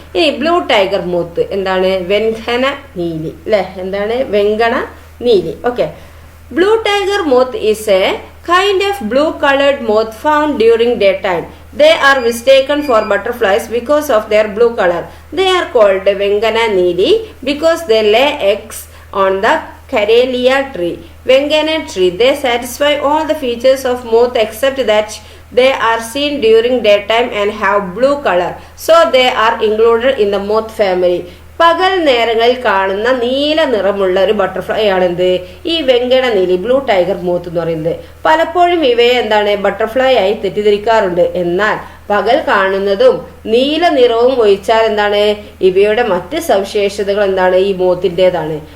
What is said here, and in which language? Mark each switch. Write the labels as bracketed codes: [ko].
[ml] ഇനി blue tiger moth എന്താണ്, വെങ്കണ നീലി അല്ലെ. എന്താണ് വെങ്കണ Neeli. Okay. [en] Blue tiger moth is a kind of blue-colored moth found during daytime. They are mistaken for butterflies because of their blue color. They are called Vengana Neeli because they lay eggs on the Carelia tree. Vengana tree. They satisfy all the features of moth except that they are seen during daytime and have blue color. So they are included in the moth family. [ml] പകൽ നേരങ്ങളിൽ കാണുന്ന നീല നിറമുള്ള ഒരു butterfly ആണെന്ത് ഈ വെങ്കണ Neeli, blue tiger moth എന്ന് പറയുന്നത്. പലപ്പോഴും ഇവയെ എന്താണ് ബട്ടർഫ്ലൈ ആയി തെറ്റിദ്ധരിക്കാറുണ്ട്. എന്നാൽ പകൽ കാണുന്നതും നീല നിറവും ഒഴിച്ചാൽ എന്താണ് ഇവയുടെ മറ്റ് സവിശേഷതകൾ എന്താണ് ഈ മോത്തിൻ്റെതാണ്.